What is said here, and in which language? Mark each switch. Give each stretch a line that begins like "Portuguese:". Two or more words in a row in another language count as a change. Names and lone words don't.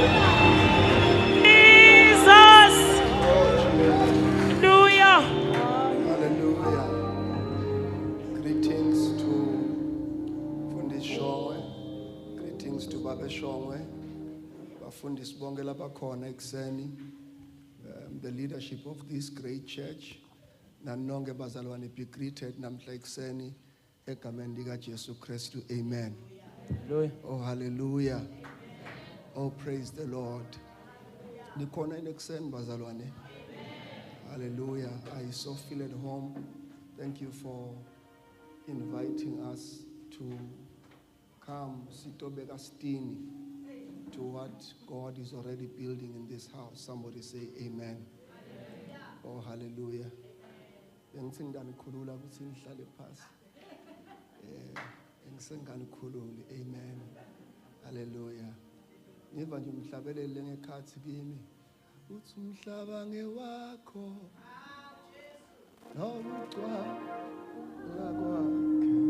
English: Jesus. Hallelujah. Hallelujah. Greetings to Fundis Shongwe. Greetings to Baba Shongwe.
Swati: Bafundis bonke labakhona ekuseni.
English: The leadership of this great church.
Swati: Nanonke bazalwane be greeted namhla ekuseni egameni lika Jesu Kristu.
English: Amen. Oh, hallelujah. Oh, praise the Lord.
Swati: Nikhona ekuseni bazalwane.
English: Hallelujah. I so feel at home. Thank you for inviting us to come
Swati: sitobeka stini
English: to what God is already building in this house. Somebody say amen. Oh, hallelujah. Amen. Hallelujah.
Swati: Niva nje umhlabelele ngekhathi kimi. Uthi umhlaba ngewakho. Nomgcwala kwakhe.